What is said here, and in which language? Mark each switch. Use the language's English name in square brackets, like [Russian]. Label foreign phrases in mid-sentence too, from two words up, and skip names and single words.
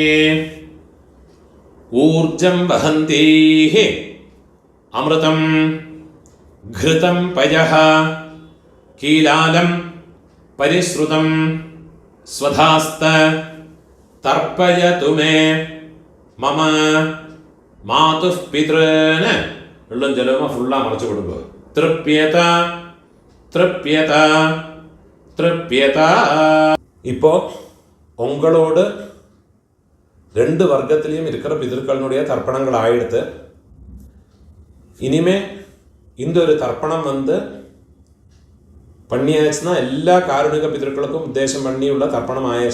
[Sanskrit] ഊർജം വഹന്തീഃ അമൃതം ഘൃതം പയഃ കീലാലം പരിശ്രുതം സ്വധാസ്ത തർപ്പയതു മേ മമ മാതുഃ പിതॄന്. [Malayalam] വെള്ളം ജലമ ഫുള്ളാ മറച്ചു കൊടുക്കുക. [Sanskrit] തൃപ്യത തൃപ്യത തൃപ്യത. [Tamil] இப்போ உங்களோடு ரெண்டு வர்க்கத்திலையும் இருக்கிற பிதற்களினுடைய தர்ப்பணங்கள் ஆயிடுத்து. இனிமே இந்த ஒரு தர்ப்பணம் பண்ணியாச்சுன்னா எல்லா காருணிக பிதர்களுக்கும் உத்தேசம் பண்ணியுள்ள தர்ப்பணம் ஆயாச்சு.